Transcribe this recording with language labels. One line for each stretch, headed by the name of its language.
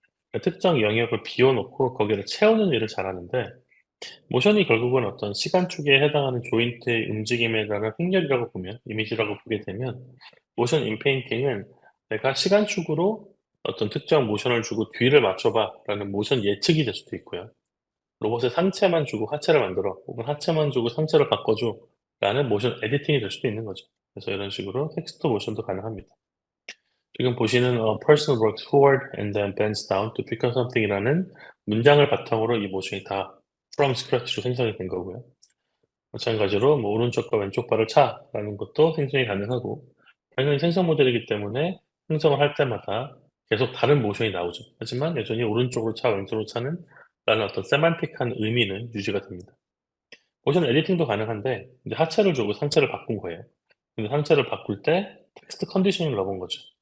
Korean: 그러니까 특정 영역을 비워 놓고 거기를 채우는 일을 잘하는데, 모션이 결국은 어떤 시간축에 해당하는 조인트의 움직임에 따른 행렬이라고 보면, 이미지라고 보게 되면 모션 인페인팅은 내가 시간축으로 어떤 특정 모션을 주고 "뒤를 맞춰 봐."라는 모션 예측이 될 수도 있고요. 로봇의 상체만 주고 하체를 만들어, 혹은 하체만 주고 상체를 바꿔 줘."라는 모션 에디팅이 될 수도 있는 거죠. 그래서 이런 식으로 텍스트 모션도 가능합니다.
English: 지금 보시는 "person works forward and then bends down to pick up something
Korean: "이라는 문장을 바탕으로 이 모션이 다 from scratch로 생성이 된 거고요. 마찬가지로 뭐 "오른쪽과 왼쪽 발을 차."라는 것도 생성이 가능하고, 당연히 생성 모델이기 때문에 생성을 할 때마다 계속 다른 모션이 나오죠. 하지만 여전히 "오른쪽으로 차, 왼쪽으로 차는" 라는 어떤 세만틱한 의미는 유지가 됩니다. 모션 에디팅도 가능한데 이제 하체를 주고 상체를 바꾼 거예요. 근데 상체를 바꿀 때 텍스트 컨디셔닝을 넣어 본 거죠.